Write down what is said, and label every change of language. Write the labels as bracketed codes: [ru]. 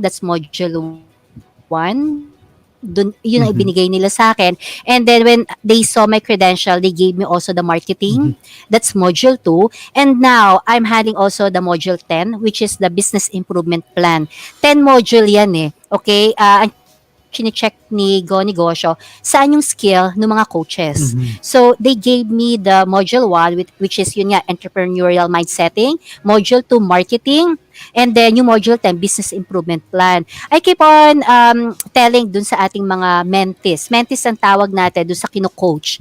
[en] That's module 1. Yun ang Mhm. [tl] ibinigay nila sa akin. [en] And then when they saw my credential, they gave me also the marketing. That's module 2. And now, I'm handling also the module 10, which is the business improvement plan. [tl] 10 module yan eh. Okay? Ang chine-check ni Go Negosyo, saan yung skill ng mga coaches. Mhm. [en] So, they gave me the module 1, which is yun nga, entrepreneurial mindsetting, module 2, marketing, and then yung module 10, business improvement plan. I keep on telling dun sa ating mga mentees. [tl] Mentees ang tawag natin dun sa kino-coach,